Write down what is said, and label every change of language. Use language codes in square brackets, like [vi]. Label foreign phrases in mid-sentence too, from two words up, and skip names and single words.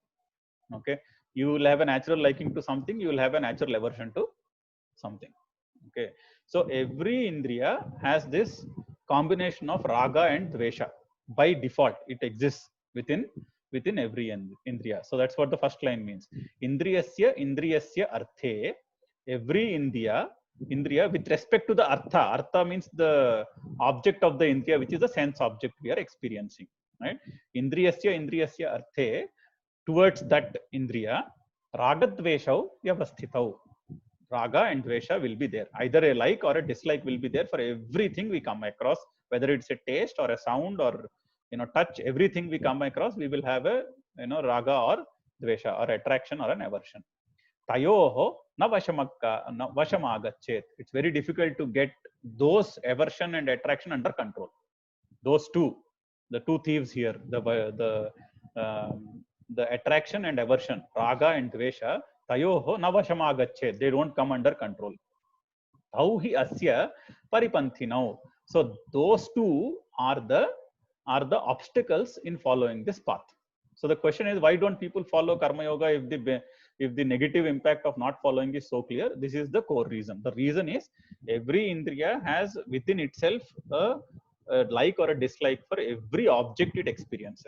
[en] Okay, you will have a natural liking to something, you will have a natural aversion to something. Okay, so every indriya has this combination of raga and dvesha. By default it exists within every indriya. So that's what the first line means. [sa] Indriyasya arthe, [en] every indriya Indriya with respect to the artha. Artha means the object of the indriya, which is the sense object we are experiencing, right? [sa] Indriyasya arthe, [en] towards that [sa] indriya, ragadveshau vyavasthitau. [en] Raga and dvesha will be there. Either a like or a dislike will be there for everything we come across, whether it's a taste or a sound or touch. Everything we come across, we will have a raga or dvesha, or attraction or an aversion. [sa] Tayoho na vashamagachet. [en] It's very difficult to get those aversion and attraction under control. Those two, the two thieves here, the attraction and aversion, raga and dvesha, [sa] tayoho na vashamagachet. [en] They don't come under control. [sa] Tauhi asya paripanthinau. [en] So those two are the obstacles in following this path. So the question is, why don't people follow karma yoga if the negative impact of not following is so clear? This is the core reason. The reason is every indriya has within itself a like or a dislike for every object it experiences.